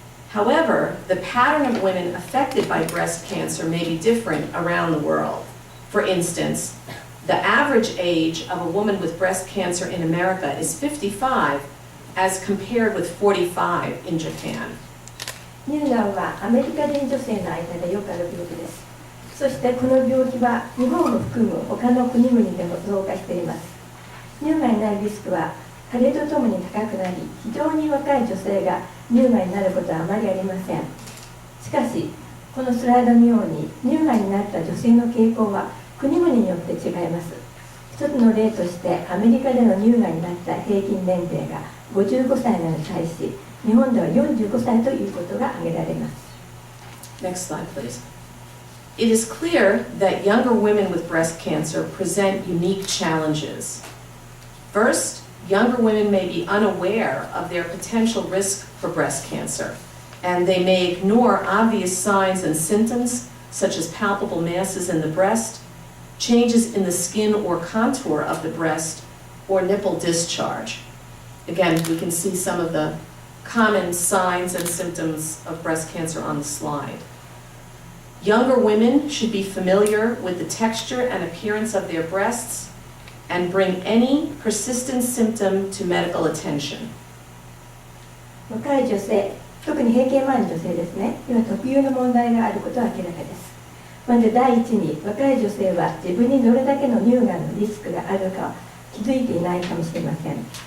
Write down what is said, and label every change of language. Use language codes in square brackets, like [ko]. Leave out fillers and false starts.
[en] However, the pattern of women affected by breast cancer may be different around the world. For instance, the average age of a woman with breast cancer in America is 55 as compared with 45 in Japan. [ja] 乳がんはアメリカ人女性の間でよくある病気です。そしてこの病気は日本を含む他の国々でも増加しています。乳がんになるリスクは加齢とともに高くなり、非常に若い女性が乳がんになることはあまりありません。しかし、このスライドのように乳がんになった女性の傾向は国々によって違います。一つの例としてアメリカでの乳がんになった平均年齢が55歳なのに対し、日本では45歳ということが挙げられます。 [en] Next slide, please. It is clear that younger women with breast cancer present unique challenges. First, younger women may be unaware of their potential risk for breast cancer, and they may ignore obvious signs and symptoms such as palpable masses in the breast, changes in the skin or contour of the breast, or nipple discharge. Again, we can see some of the common signs and symptoms of breast cancer on the slide. Younger women should be familiar with the texture and appearance of their breasts and bring any persistent symptom to medical attention. [ja] 若い女性、特に閉経前の女性ですね、には特有の問題があることは明らかです。まず第一に、若い女性は自分にどれだけの乳がんのリスクがあるか気づいていないかもしれません。